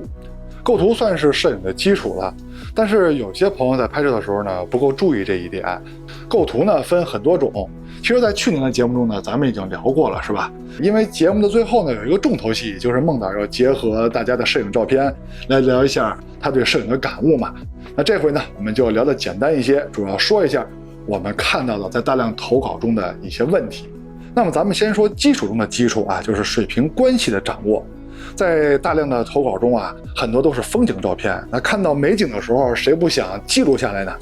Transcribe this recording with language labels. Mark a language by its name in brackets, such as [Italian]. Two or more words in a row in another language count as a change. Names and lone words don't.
[Chinese] 構圖算是攝影的基礎了，但是有些朋友在拍攝的時候呢，不夠注意這一點。構圖呢分很多種，其實在去年的節目中呢，咱們已經聊過了，是吧？因為節目的最後呢，有一個重頭戲，就是孟導要結合大家的攝影照片來聊一下他對攝影的感悟嘛。那這回呢，我們就聊得簡單一些，主要說一下我們看到的在大量投稿中的一些問題。那麼咱們先說基礎中的基礎啊，就是水平關係的掌握。在大量的投稿中啊，很多都是風景照片。那看到美景的時候，誰不想記錄下來呢？